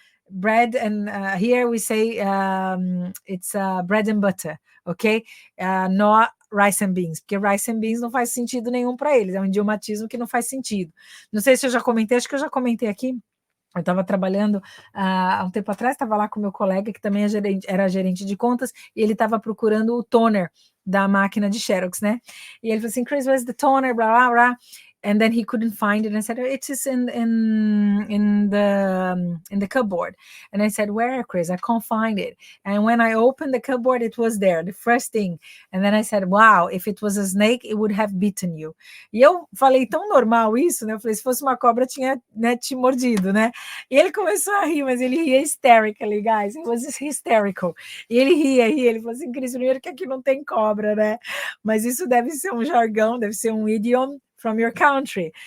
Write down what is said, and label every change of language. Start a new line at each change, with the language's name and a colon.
English: Bread and here we say it's bread and butter, ok? Not rice and beans,
Portuguese: porque rice and beans não faz sentido nenhum para eles, é um idiomatismo que não faz sentido. Não sei se eu já comentei, acho que eu já comentei aqui. Eu estava trabalhando há um tempo atrás, estava lá com meu colega, que também era gerente de contas, e ele estava procurando o toner da máquina de Xerox, né? E ele falou assim, Chris,
English: where's the toner?
Portuguese: Blah, blah, blah.
English: And then he couldn't find it. And I said, it is in the cupboard. And I said, where, Chris? I can't find it. And when I opened the cupboard, it was there, the first thing. And then I said, wow, if it was a snake, it would have bitten you.
Portuguese: E eu falei tão normal isso, né? Eu falei, se fosse uma cobra, tinha, né, te mordido, né? E ele começou a rir, mas ele ria
English: hysterically, guys. It was hysterical.
Portuguese: E ele ria, ele falou assim, Cris, primeiro que aqui não tem cobra, né? Mas isso deve ser um jargão, deve ser um
English: idiom from your country.